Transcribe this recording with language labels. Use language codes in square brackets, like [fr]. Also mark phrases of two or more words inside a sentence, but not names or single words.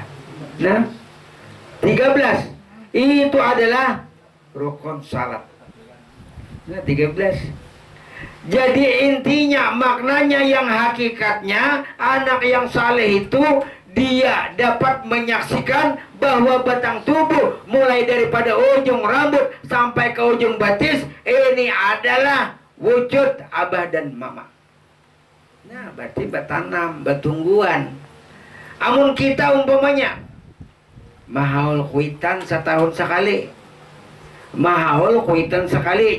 [id] Nah, 13 itu adalah rukun salat. [bjn] Nah, 13. Jadi intinya, maknanya yang hakikatnya, anak yang saleh itu dia dapat menyaksikan bahwa batang tubuh mulai daripada ujung rambut sampai ke ujung batis ini adalah wujud abah dan mama. [id] Nah, berarti bertanam, bertungguan. [bjn] Amun kita umpamanya Mahaul kuitan setahun sekali. Mahaul kuitan sekali.